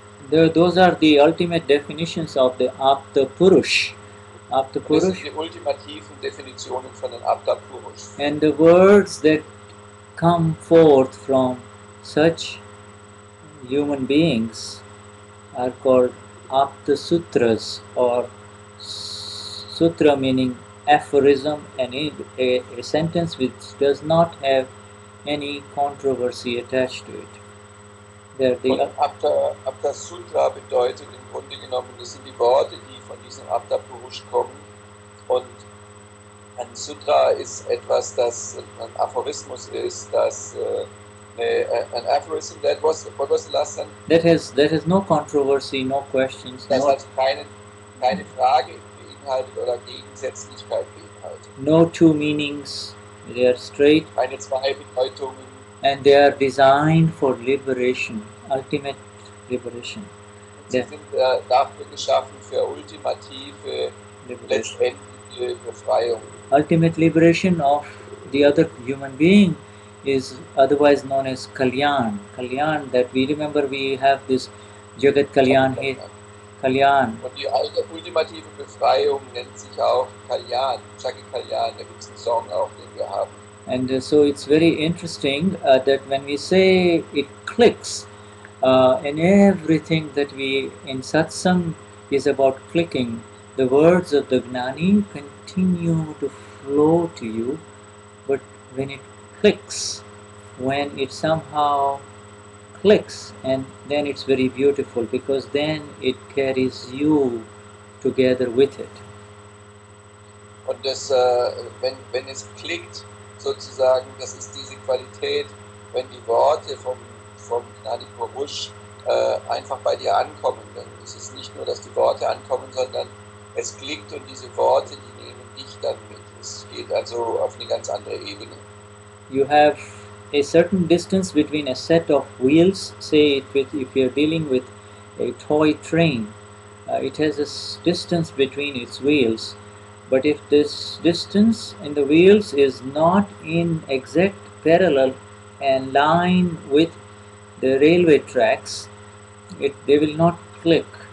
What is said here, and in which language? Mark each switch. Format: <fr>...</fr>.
<en>Those are the ultimate definitions of the Apta Purush. Apta Purush.</en> <de>Das sind die ultimativen Definitionen von den Apta Purush.</de> <en>And the words that come forth from such human beings are called Apta Sutras, or sutra meaning aphorism, and a sentence which does not have any controversy attached to it.</en> <de>Und Apta Sutra bedeutet im Grunde genommen, das sind die Worte, die von diesem Apta Purush kommen. Und ein Sutra ist etwas, das ein Aphorismus ist, das</de> <en>an aphorism, what was the last sentence? That has no controversy, no questions,</en> <de>Das hat keine Frage beinhaltet oder Gegensätzlichkeit beinhaltet.</de> <en>No two meanings, they are straight.</en> <de>Keine zwei Bedeutungen.</de> <en>And they are designed for liberation, ultimate liberation.</en> <de>Sie sind dafür geschaffen für ultimative, letztendliche Befreiung.</de> <en>Ultimate liberation of the other human being is otherwise known as Kalyan. Kalyan, that we remember, we have this Jagat Kalyan here. Kalyan.</en> <de>Und die ultimative Befreiung nennt sich auch Kalyan, Jagat Kalyan, da gibt es einen Song auch, den wir haben. And so it's very interesting that when we say it clicks, and everything that we in Satsang is about clicking, the words of the Gnani continue to flow to you, but when it clicks, when it somehow clicks, and then it's very beautiful, because then it carries you together with it. Und das, wenn es klickt, sozusagen, das ist diese Qualität, wenn die Worte vom Gnani Purush einfach bei dir ankommen. Denn es ist nicht nur, dass die Worte ankommen, sondern es klickt und diese Worte, die nehmen dich dann mit. Es geht also auf eine ganz andere Ebene.</de> <en>You have a certain distance between a set of wheels, say if you're dealing with a toy train, it has a distance between its wheels. But if this distance in the wheels is not in exact parallel and line with the railway tracks, they will not click.</en>